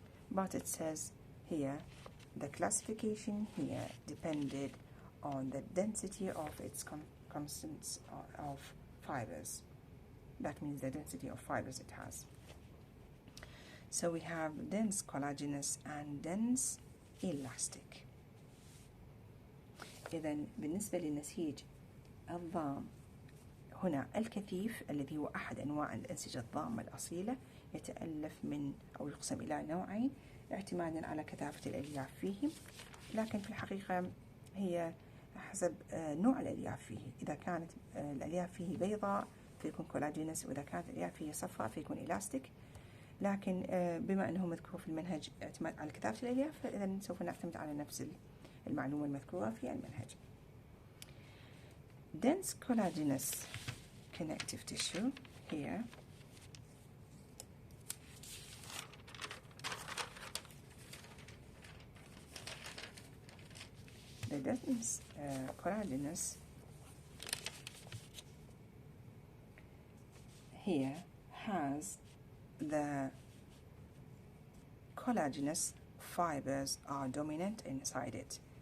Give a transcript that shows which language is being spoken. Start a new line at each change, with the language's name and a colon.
English: But it says here, the classification here depended on the density of its constants of fibers. That means the density of fibers it has. So we have dense collagenous and dense elastic.
Arabic: إذن بالنسبة للنسيج الضام، هنا الكثيف الذي هو أحد أنواع الأنسجة الضامة الأصيلة، يتألف من أو يقسم إلى نوعين اعتمادا على كثافة الألياف فيه، لكن في الحقيقة هي حسب نوع الألياف فيه. إذا كانت الألياف فيه بيضاء فيكون كولاجينس، وإذا كانت الألياف فيه صفراء فيكون إلاستيك. لكن بما أنه مذكور في المنهج اعتماد على كثافة الألياف، إذن سوف نعتمد على نفس المعلومة المذكورة في المنهج.
English: Dense collagenous connective tissue here the dense collagenous here has the collagenous fibers are dominant inside it.